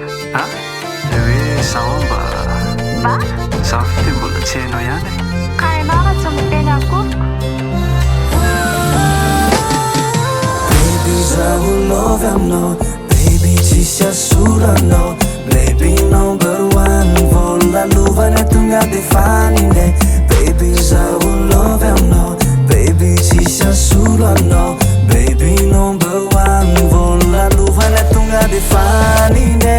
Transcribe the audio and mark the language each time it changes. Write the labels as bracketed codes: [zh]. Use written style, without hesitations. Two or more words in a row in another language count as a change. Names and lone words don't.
[mg] a le hoe zaho mba Mba? zaho fite mbola tsy hainao ihany e Ka ianao raha tsy miteny akory? baby zaho love aminao baby tsisy asolo anao baby [en] number one [mg] vao lalovana tonga dia fanine baby zaho love aminao baby tsisy asolo anao baby [en] number one [mg] vao lalovana tonga dia fanine